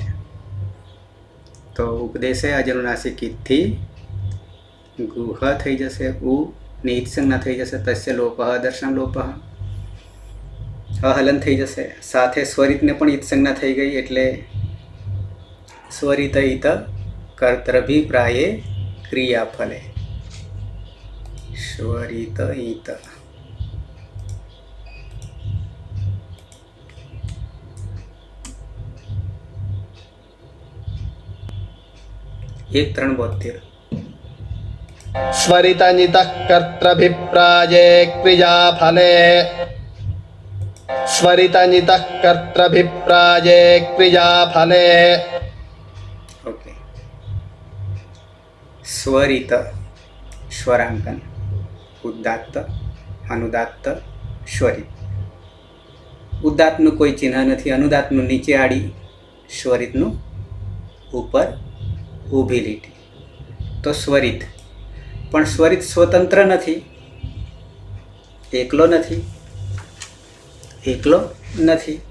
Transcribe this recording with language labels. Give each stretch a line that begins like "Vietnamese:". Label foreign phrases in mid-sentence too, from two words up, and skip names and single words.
Gujarati: તો ઉપદેશે અજનુનાસિકથી ગુહ થઈ જશે, ઉ ની ઈત્સંજ્ઞા થઈ જશે,
Sanskrit: તસ્ય લોપઃ દર્શન લોપઃ,
Gujarati: અહલન થઈ જશે. સાથે સ્વરિતને પણ ઈત્સંજ્ઞા થઈ ગઈ એટલે
Sanskrit: स्वरित इत कर्तृभिप्राये क्रियाफले स्वरित इत एक 372 स्वरितनितः कर्तृभिप्राये क्रियाफले स्वरितनितः कर्तृभिप्राये क्रियाफले
Gujarati: ओके
Sanskrit: स्वरित स्वरांकन उदात्त अनुदात्त स्वरित
Gujarati: ઉદાત્તનું કોઈ ચિહ્ન નથી, અનુદાત્તનું નીચે આડી, સ્વરિતનું ઉપર ઊભી લીટી. તો સ્વરિત, પણ સ્વરિત સ્વતંત્ર નથી, એકલો નથી, એકલો નથી.